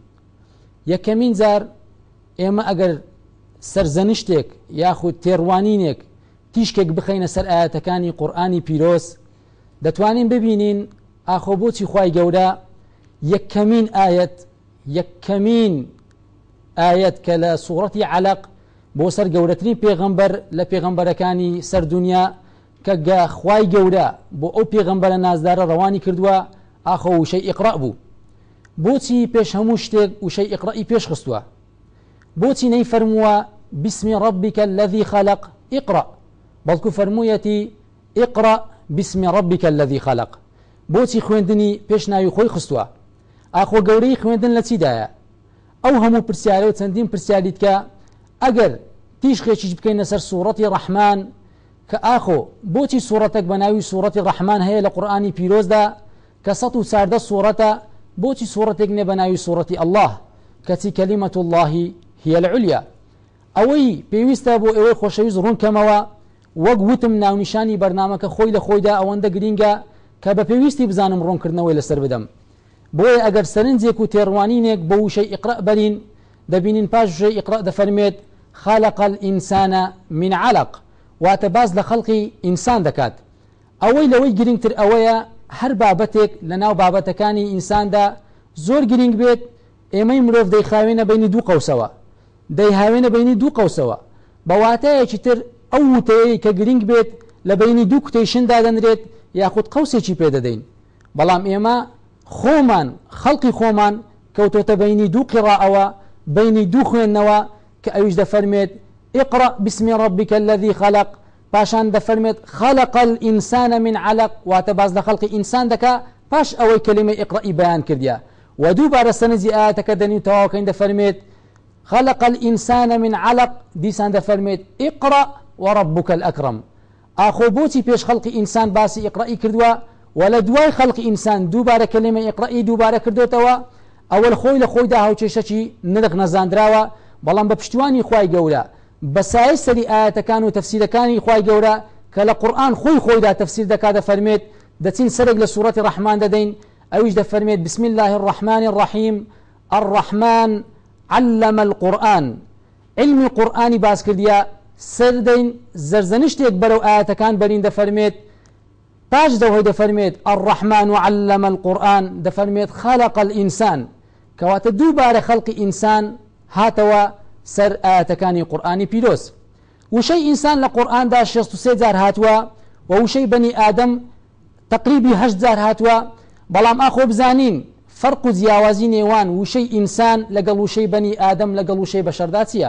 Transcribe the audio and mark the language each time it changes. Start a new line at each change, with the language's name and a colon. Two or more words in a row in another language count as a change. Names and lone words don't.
Central Kurdish: یەکەمین جار ئێمە ئەگەر سەرزەنشتێک یاخود تێڕوانینێک تیشکێک بخەینە سەر ئاەتەکانی قورئانی پیرۆز دەتوانین ببینین ئاخۆ بۆچی خوای گەورە یەکەمین ئاەت کە لە سوورەتی عەلەق بۆ سەر گەورەترین پێغەمبەر لە پێغەمبەرەکانی سەر دنیا کە خوای گەورە بۆ ئەو پێغەمبەرە نازدارە ڕەوانی کردووە ئاخۆ وشەی ئیقرا بوو. بۆچی پێش هەموو شتێک وشەی ئیقڕئی پێش خستووە؟ بۆچی نەیفەرمووە
Arabic: بسم ربك الذي خلق اقرأ،
Central Kurdish: بەڵکو فەرموویەتی
Arabic: اقرأ بسم ربك الذي خلق؟
Central Kurdish: بۆچی خوێندنی پێش ناوی خۆی خستووە؟ ئاخۆ گەورەی خوێندن لە چیدایە؟ ئەو هەموو پرسیارە و چەندین پرسیاریت کە ئەگەر تیشخێکیش بکەینە سەر سوورەتی ڕەحمان کە ئاخۆ بۆچی سوورەتێک بە ناوی سوورەتی ڕەحمان هەیە لە قورئانی پیرۆزدا کە 114 سوورەتە، بۆچی سوورەتێک نێ بە ناوی سوورەتی ئەڵڵاه کەچی
Arabic: کەلیمەت الله هي العليا؟
Central Kurdish: ئەوەی پێویستە بۆ ئێوەی خۆشەویست ڕوونکەمەوە وەک وتم ناونیشانی بەرنامەکە خۆی لە خۆیدا ئەوەندە گرینگە کە بە پێویستی بزانم ڕوونکردنەوەی لەسەر بدەم. بۆیە ئەگەر سەرنجێک و تێڕوانینێک بە وشەی ئیقرا بەرین دەبینین پاش وشەی ئیقرا دەفەرمێت
Arabic: خالق الإنسان من علق،
Central Kurdish: واتە باز لە خەڵقی ئینسان دەکات. ئەوەی لەوەی گرنگتر ئەوەیە هەر بابەتێک لە ناو بابەتەکانی ئینساندا زۆر گرنگ بێت ئێمەی مرۆڤ دەیخاوێنە بینی دوو قەوسەوە، دەیهاوێنە بینی دوو قەوسەوە بە واتایەکی تر ئەو وتەیەی کە گرنگ بێت لە بینی دوو کوتەی شندا دەنرێت یاخود قەوسێکی پێدەدەین. بەڵام ئێمە خۆمان خەڵقی خۆمان کەوتۆتە بینی دوو قیڕاءەوە، بینی دوو خوێندنەوە کە ئەویش دەفەرمێت
Arabic: اقرأ بسم ربك الذي خلق،
Central Kurdish: پاشان دەفەرمێت
Arabic: خلق الإنسان من علق،
Central Kurdish: واتە باز لە خەڵقی ئینسان دەکا پاش ئەوەی کەلیمەی ئیقڕئی بەیان کردیا. و دووبارە سەرنجی ئاەتەکە دەنی تەواوکەین دەفەرمێت
Arabic: خلق الإنسان من علق،
Central Kurdish: دیسان دەفەرمێت
Arabic: اقرأ وربك الأكرم.
Central Kurdish: ئاخۆ بۆچی پێش خەڵقی ئینسان باسی ئیقڕئی کردووە و لە دوای خەڵقی ئینسان دووبارە کەلیمەی ئیقڕئی دووبارە کردوتەوە؟ ئەوەل خۆی لە خۆیدا هاوچێشەکی نرخ نەزاندراوە، بەڵام بە پشتیوانی خوای گەورە بەسایە سەری ئاەتەکان و تەفسیرەکانی خوای گەورە کە لە قورئان خۆیدا تەفسیر دەکات دەفەرمێت دەچین سەرێک لە سوورەتی ڕەحمان دەدەین ئەویش دەفەرمێت
Arabic: بسم الله الرحمن الرحیم الرحمن علم القرآن،
Central Kurdish: علمی قورئانی باس کردیا سەر دەین زەرزەنشتێک بەرەو ئاەتەکان بەرین دەفەرمێت پاش دەوهۆی دەفەرمێت
Arabic: الرحمن علم القرآن
Central Kurdish: دەفەرمێت
Arabic: خلق الإنسان،
Central Kurdish: کەواتە دووبارە خەڵقی ئینسان هاتەوە سەر ئاەتەکانی قورئانی پیرۆز. وشەی ئینسان لە قورئاندا 63 جار هاتووە و وشەی بەنی ئادەم تقریبی 8 جار هاتووە. بەڵام ئاخۆ بزانین فەرق و جیاوازی نێوان وشەی ئینسان لەگەڵ وشەی بەنی ئادەم لەگەڵ وشەی بەشەردا چییە؟